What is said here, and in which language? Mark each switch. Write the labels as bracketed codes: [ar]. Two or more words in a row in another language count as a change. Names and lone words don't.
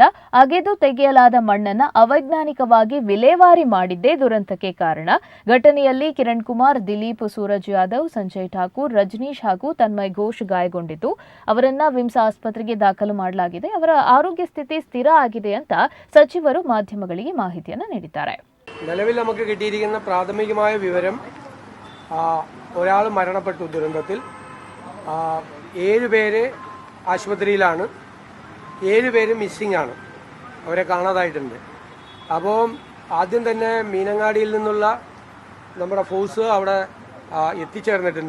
[kn] ಅಗೆದು ತೆಗೆಯಲಾದ ಮಣ್ಣನ್ನು ಅವೈಜ್ಞಾನಿಕವಾಗಿ ವಿಲೇವಾರಿ ಮಾಡಿದ್ದೇ ದುರಂತಕ್ಕೆ ಕಾರಣ. ಘಟನೆಯಲ್ಲಿ ಕಿರಣ್ ಕುಮಾರ್, ದಿಲೀಪ್, ಸೂರಜ್ ಯಾದವ್, ಸಂಜಯ್ ಠಾಕೂರ್, ರಜನೀಶ್ ಹಾಗೂ ತನ್ಮಯ್ ಘೋಷ್ ಗಾಯಗೊಂಡಿದ್ದು ಅವರನ್ನ ವಿಮ್ಸ್ ಆಸ್ಪತ್ರೆಗೆ ದಾಖಲು ಮಾಡಲಾಗಿದೆ. ಅವರ ಆರೋಗ್ಯ ಸ್ಥಿತಿ ಸ್ಥಿರ ಆಗಿದೆ ಅಂತ ಸಚಿವರು ಮಾಧ್ಯಮಗಳಿಗೆ മാഹിതിಯನ್ನು ನೀಡಿದ್ದಾರೆ. [ml] നിലവിൽ നമുക്ക് കിട്ടിയിരിക്കുന്ന പ്രാഥമികമായ വിവരം ഒരാൾ മരണപ്പെട്ടു ദുരന്തത്തിൽ. 7 പേര് ആശുപത്രിയിലാണ്, 7 പേര് മിസ്സിംഗ് ആണ്, അവരെ കാണാതായിട്ടുണ്ട്. അപ്പോൾ ആദ്യം തന്നെ മീനങ്ങാടിയിൽ നിന്നുള്ള നമ്മുടെ ഫോഴ്സ് അവിടെ എത്തിച്ചേർന്നിട്ടുണ്ട്.